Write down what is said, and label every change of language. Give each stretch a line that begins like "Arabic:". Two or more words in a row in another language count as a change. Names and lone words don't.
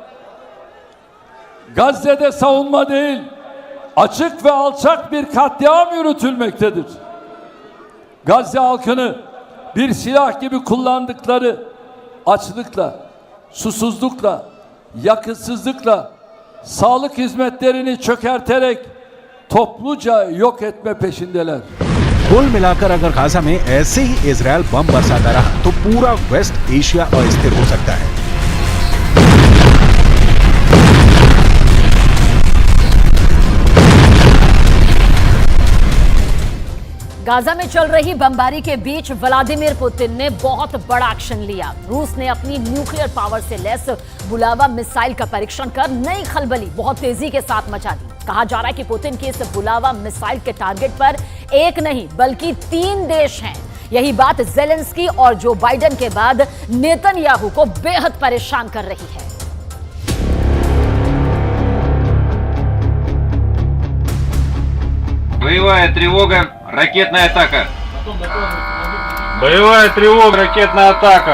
Turkish: Gazze'de savunma değil, açık ve alçak bir katliam yürütülmektedir. Gazze halkını bir silah gibi kullandıkları açlıkla, susuzlukla, yakıtsızlıkla, sağlık hizmetlerini çökerterek topluca yok etme peşindeler.
Hindi: कुल मिलाकर अगर गाजा में ऐसे ही इजरायल बम बरसाता रहा तो पूरा वेस्ट एशिया अस्थिर हो सकता है। गाजा में चल रही बमबारी के बीच व्लादिमीर पुतिन ने बहुत बड़ा एक्शन लिया। रूस ने अपनी
English: nuclear power
Hindi: से लैस बुलावा मिसाइल का परीक्षण कर नई खलबली बहुत तेजी के साथ मचा दी। कहा जा रहा है कि पुतिन की इस बुलावा मिसाइल के टारगेट पर एक नहीं बल्कि 3 देश हैं। यही बात ज़ेलेंस्की और जो बाइडेन के बाद नेतन्याहू को बेहद परेशान कर रही है।
Russian: Боевая тревога, ракетная атака. Боевая тревога, ракетная атака.